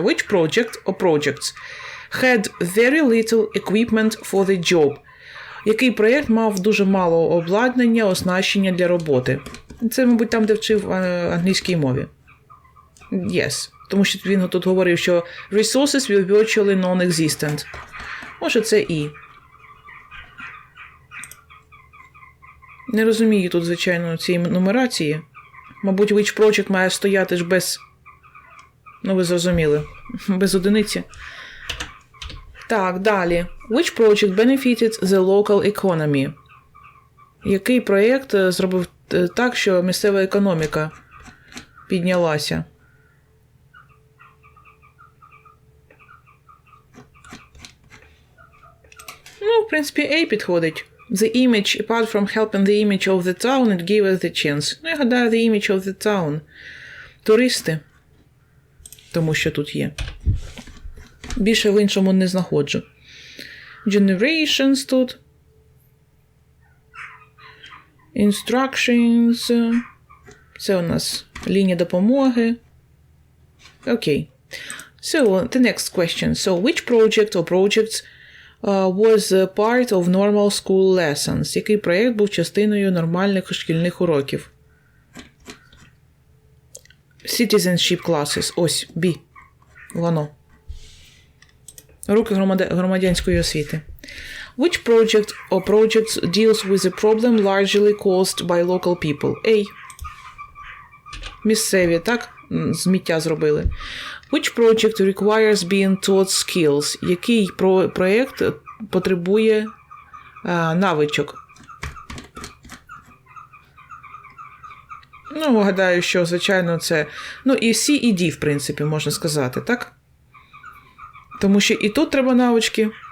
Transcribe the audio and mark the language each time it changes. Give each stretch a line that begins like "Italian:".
English: Which project or projects had very little equipment for the job?
Ukrainian: Який проєкт мав дуже мало обладнання, оснащення для роботи? Це, мабуть, там, де вчив англійській мові.
English: Yes.
Ukrainian: Тому що він тут говорив, що
English: resources were virtually non-existent.
Ukrainian: Може, це і. Не розумію тут, звичайно, цієї нумерації. Мабуть,
English: which project
Ukrainian: має стояти ж без... Ну, ви зрозуміли. Без одиниці. Так, далі.
English: Which project benefited the local economy?
Ukrainian: Який проєкт зробив так, що місцева економіка піднялася? Ну, в принципі, A підходить.
English: The image, apart from helping the image of the town, it gave us the chance.
Ukrainian: Ну, я гадаю,
English: the image of the town.
Ukrainian: Туристи. Тому що тут є. Більше в іншому не знаходжу. Generations тут.
English: Instructions.
Ukrainian: Це у нас лінія допомоги. Окей.
English: So, the next question. So, which project or projects was part of normal school lessons?
Ukrainian: Який проєкт був частиною нормальних шкільних уроків?
English: Citizenship classes.
Ukrainian: Ось, B. Воно. Уроки громадянської освіти.
English: Which project or projects deals with a problem largely caused by local people?
Ukrainian: A. Місцеві, так? Зміття зробили.
English: Which project requires being taught skills?
Ukrainian: Який проєкт потребує навичок? Ну, гадаю, що, звичайно, це... Ну, і C, і D, в принципі, можна сказати, так? Тому що і тут треба навички.